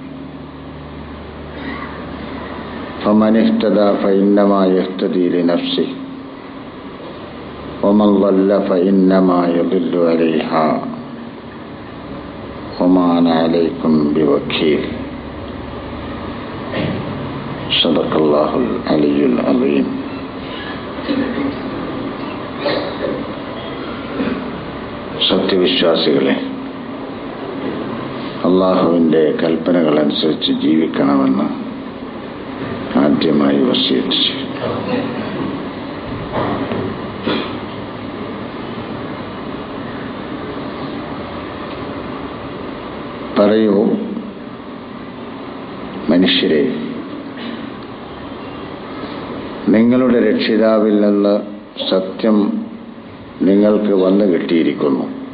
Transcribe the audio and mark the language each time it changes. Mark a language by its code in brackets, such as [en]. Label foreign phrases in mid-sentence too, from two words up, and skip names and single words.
[ar] فمن اهتدى فإنما يهتدي لنفسه ومن ضل فإنما يضل عليها وما أنا عليكم بوكيل صدق الله العلي العظيم. [ml] സത്യവിശ്വാസികളെ, അള്ളാഹുവിൻ്റെ കൽപ്പനകളനുസരിച്ച് ജീവിക്കണമെന്ന് ആദ്യമായി വസിയത്ത് ചെയ്തു. പറയൂ മനുഷ്യരെ, നിങ്ങളുടെ രക്ഷിതാവിൽ നിന്ന് സത്യം നിങ്ങൾക്ക് വന്നു കിട്ടിയിരിക്കുന്നു.